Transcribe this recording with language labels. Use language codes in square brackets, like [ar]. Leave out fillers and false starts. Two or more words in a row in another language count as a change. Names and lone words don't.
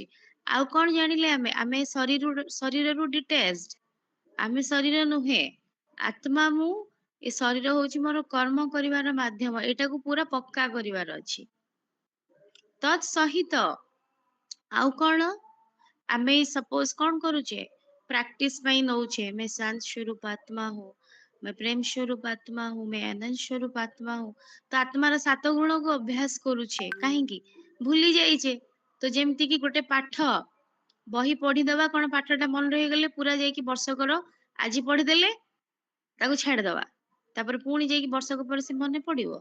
[or] ଆଉ କଣ ଜାଣିଲେ ଆମେ ଶରୀରରୁ ଡିଟାଚଡ ଆମେ ଶରୀର ନୁହେଁ ଆତ୍ମା ମୁଁ ଏ ଶରୀର ହଉଛି ମୋର କର୍ମ କରିବାର ମାଧ୍ୟମ ଏଇଟାକୁ ପୁରା ପକ୍କା କରିବାର ଅଛି। ତତ୍ ସହିତ ଆଉ କଣ ଆମେ ସପୋଜ କଣ କରୁଛେ ପ୍ରାକ୍ଟିସ ପାଇଁ ନଉଛେ [hi] मैं शांत स्वरूप आत्मा हूँ मैं प्रेम स्वरूप आत्मा हूँ मैं आनंद स्वरूप आत्मा हूँ। [or] ତ ଆତ୍ମାର 7 ଗୁଣକୁ ଅଭ୍ୟାସ କରୁଛେ କାହିଁକି ଭୁଲି ଯାଇଛେ। ତ ଯେମିତି କି ଗୋଟେ ପାଠ ବହି ପଢିଦବା କଣ ପାଠଟା ମନେ ରହିଗଲେ ପୁରା ଯାଇକି ବର୍ଷକର ଆଜି ପଢିଦେଲେ ତାକୁ ଛାଡିଦବା ତାପରେ ପୁଣି ଯାଇକି ବର୍ଷକ ପରେ ସେ ମନେ ପଡିବ।